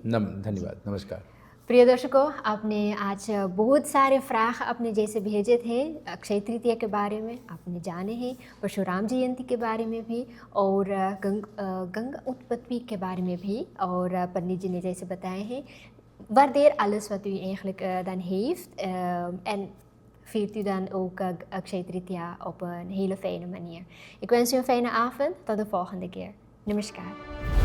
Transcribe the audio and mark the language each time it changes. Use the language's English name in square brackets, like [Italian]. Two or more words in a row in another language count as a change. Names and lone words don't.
[Caribbean Hindustani] धन्यवाद, नमस्कार। प्रिय दर्शकों, आपने आज बहुत सारे फ्राख अपने जैसे भेजे थे अक्षय तृतीया के बारे में, आपने जाने हैं परशुराम जयंती के बारे में भी और गंगा उत्पत्ति के बारे में भी, और पंडित जी ने जैसे बताए हैं [Dutch] waardeer alles wat u eigenlijk dan heeft en viert u dan ook Akshaya Tritiya op een hele fijne manier. Ik wens u een fijne avond, tot de volgende keer. Namaskar.